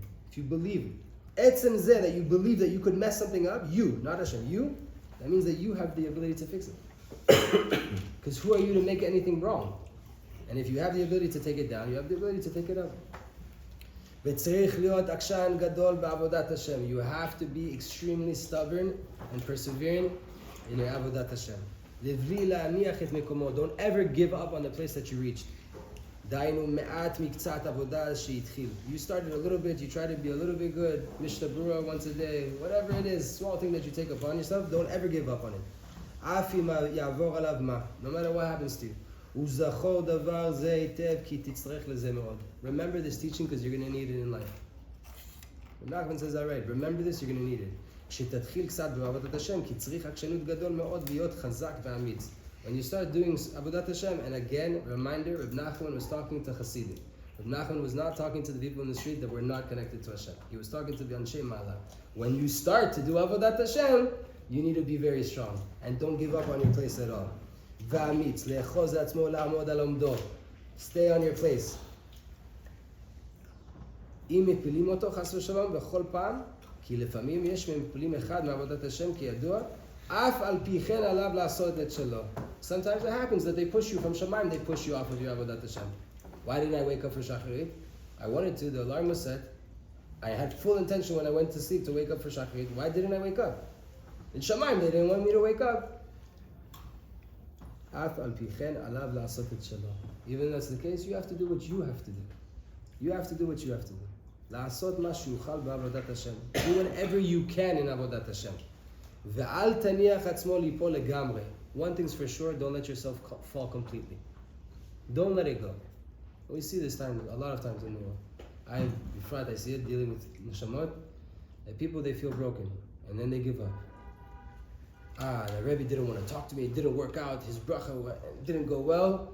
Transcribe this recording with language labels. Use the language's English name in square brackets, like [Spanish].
[English] If you believe, etzem zeh, that you believe that you could mess something up, you, not Hashem, you, that means that you have the ability to fix it. Because who are you to make anything wrong? And if you have the ability to take it down, you have the ability to take it up. [Hebrew] וצריך להיות עקשן גדול בעבודת השם. [English] You have to be extremely stubborn and persevering in your עבודת השם. [Hebrew] לבלי להניח את מקומו. [English] Don't ever give up on the place that you reached. [Hebrew] דהיינו מעט מקצת עבודה שהתחיל. [English] You started a little bit, you try to be a little bit good, Mishnah Berurah once a day, whatever it is, small thing that you take upon yourself, don't ever give up on it. [Hebrew] אף אם יעבור עליו מה, [English] no matter what happens to you. [Hebrew] וזכור דבר זה היטב כי תצטרך לזה מאוד. [English] Remember this teaching because you're going to need it in life. Nachman says that right. Remember this, you're going to need it. [Hebrew] כשתתחיל קצת בעבודת השם, כי צריך עקשנות גדול מאוד להיות חזק ואמיץ. [English] When you start doing Avodat Hashem, and again, reminder, Reb Nachman was talking to Hasidim. Reb Nachman was not talking to the people in the street that were not connected to Hashem. He was talking to the Anshe Ma'ala. When you start to do Avodat Hashem, you need to be very strong. And don't give up on your place at all. [Hebrew] Va'amitz, le'echoz atzmo la'amod al omdo. [English] Stay on your place. [Hebrew] אם מפילים אותו חס ושלום בכל פעם, כי לפעמים יש מפילים אחד מעבודת השם כידוע, אף על פי כן עליו לעשות את שלו. [English] Sometimes it happens that they push you from Shemaim, they push you off of your Avodat Hashem. Why didn't I wake up for Shacharit? I wanted to, the alarm was set. I had full intention when I went to sleep to wake up for Shacharit. Why didn't I wake up? In Shemaim, they didn't want me to wake up. [Hebrew] אף על פי כן עליו לעשות את שלו. [English] Even if that's the case, you have to do what you have to do. You have to do what you have to do. [Hebrew] לעשות מה שיוכל בעבודת השם. [English] Do whatever you can in עבודת השם. [Hebrew] ואל תניח עצמו ליפול לגמרי. [English] One thing's for sure, don't let yourself fall completely. Don't let it go. We see this time, a lot of times in the world. I see it dealing with neshamot, that people, they feel broken, and then they give up. The Rebbe didn't want to talk to me, it didn't work out, his bracha didn't go well.